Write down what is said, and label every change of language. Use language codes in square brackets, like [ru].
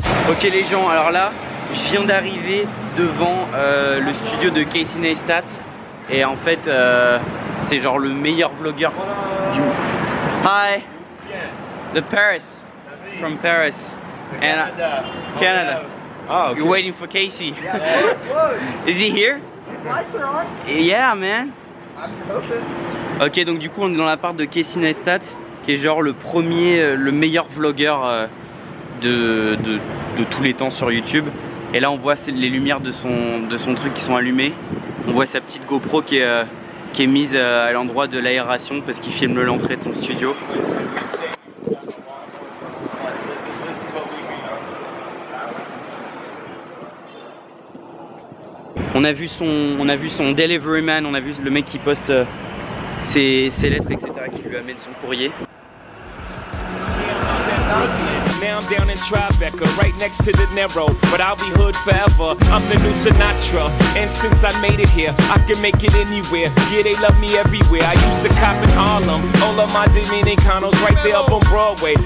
[fr] Ok les gens, alors là, je viens d'arriver devant le studio de Casey Neistat et en fait c'est genre le meilleur vlogueur du monde. [en] Hi, the Paris, from Paris, and Canada. Oh, okay. You're waiting for Casey. Is he here? His lights are on. Yeah, man. I'm hoping. [fr] Ok, donc du coup on est dans l'appart de Casey Neistat, qui est genre le meilleur vlogueur de tous les temps sur YouTube. Et là on voit les lumières de son truc qui sont allumées. On voit sa petite GoPro qui est mise à l'endroit de l'aération parce qu'il filme l'entrée de son studio. On a vu son delivery man, on a vu le mec qui poste ses lettres etc. qui lui amène son courrier. [en] Now I'm down in Tribeca, right next to the Narrow, but I'll be hood forever. I'm the new Sinatra, and since I made it here, I can make it anywhere. Yeah, they love me everywhere. I used to cop in Harlem, all of my Dominicanos right there up on Broadway.